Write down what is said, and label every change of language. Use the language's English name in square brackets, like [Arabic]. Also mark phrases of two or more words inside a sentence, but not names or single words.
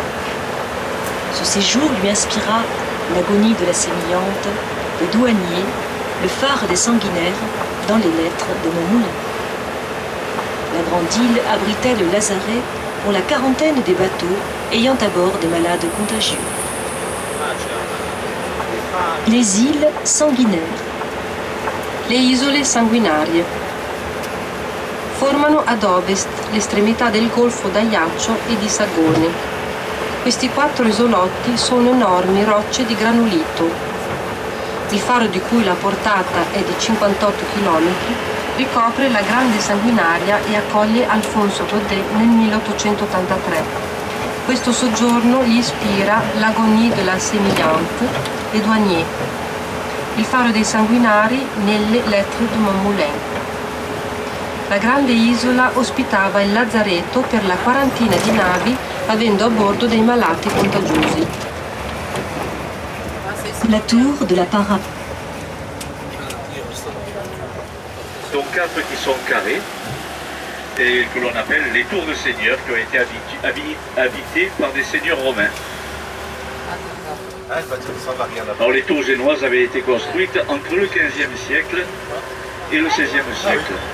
[French] Ce séjour lui inspira l'agonie de la sémillante, le douanier, le phare des Sanguinaires dans les lettres de Montmoulin. La grande île abritait le lazaret pour la quarantaine des bateaux ayant à bord des malades contagieux. Les îles sanguinaires. [Italian] Le isole sanguinarie formano ad ovest l'estremità del golfo d'Ajaccio e di Sagone. Questi 4 isolotti sono enormi rocce di granulito. Il faro, di cui la portata è di 58 km, ricopre la Grande Sanguinaria e accoglie Alfonso Daudet nel 1883. Questo soggiorno gli ispira l'Agonie de la Sémillante e Douanier, il faro dei Sanguinari nelle lettere di Montmoulin. La grande isola ospitava il lazzaretto per la quarantina di navi avendo a bordo dei malati contagiosi. [French] La tour de la Para. Donc 4 qui sont carrés et que l'on appelle les tours de seigneurs qui ont été habitées par des seigneurs romains. Alors les tours génoises avaient été construites entre le 15e siècle et le 16e siècle.